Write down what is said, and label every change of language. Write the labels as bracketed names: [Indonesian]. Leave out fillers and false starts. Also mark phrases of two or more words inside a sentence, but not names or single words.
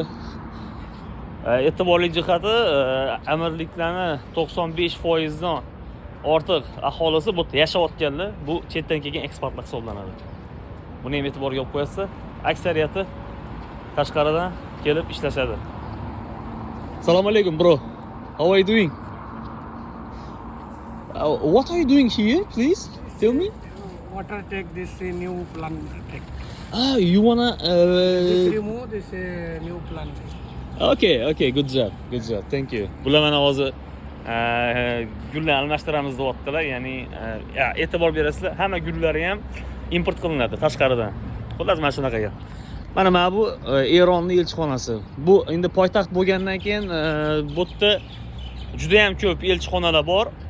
[Uzbek] E'tiborli jihati, amirliklarni 95% dan ortiq aholisi bu yerda yashayotganlar, bu chetdan kelgan ekspertlar hisoblanadi. Buni ham e'tiborga olib qo'yasiz. Aksariyati tashqaridan kelib ishlashadi. Assalomu alaykum, [English] bro. How are you doing? What are you doing here, please? Tell me. Water take this new plant take. You wanna This remove this new plant. Okay, good job. Thank you. [Uzbek] Bular mana hozir gullar almashtiramiz deyaptilar. Ya'ni e'tibor berasizlar, hamma gullari ham import qilinadi tashqaridan. Xullas mana shunaqa gap. Mana bu Eronning elchixonasi. Bu endi poytaxt bo'lgandan keyin bu yerda juda ham ko'p elchixonalar bor.